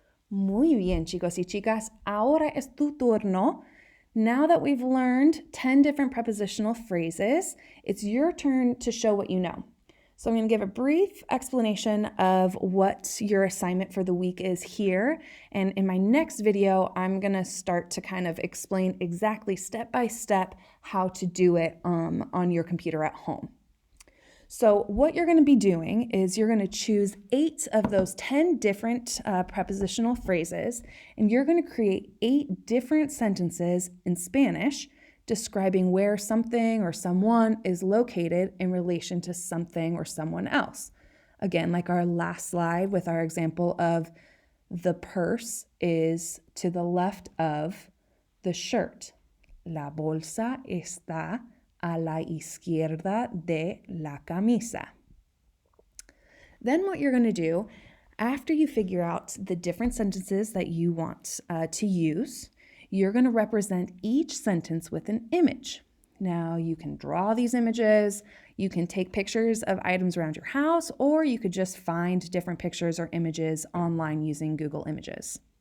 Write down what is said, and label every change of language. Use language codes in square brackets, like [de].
[es] Muy bien, chicos y chicas. Ahora es tu turno [en] Now that we've learned 10 different prepositional phrases, it's your turn to show what you know. So I'm going to give a brief explanation of what your assignment for the week is here. And in my next video, I'm going to start to kind of explain exactly step by step how to do it on your computer at home. So what you're going to be doing is you're going to choose 8 of those 10 different prepositional phrases, and you're going to create 8 different sentences in Spanish describing where something or someone is located in relation to something or someone else. Again, like our last slide with our example of the purse is to the left of the shirt. [es] La bolsa está a la izquierda de la camisa. [en] Then what you're going to do, after you figure out the different sentences that you want to use, you're going to represent each sentence with an image. Now, you can draw these images, you can take pictures of items around your house, or you could just find different pictures or images online using Google Images.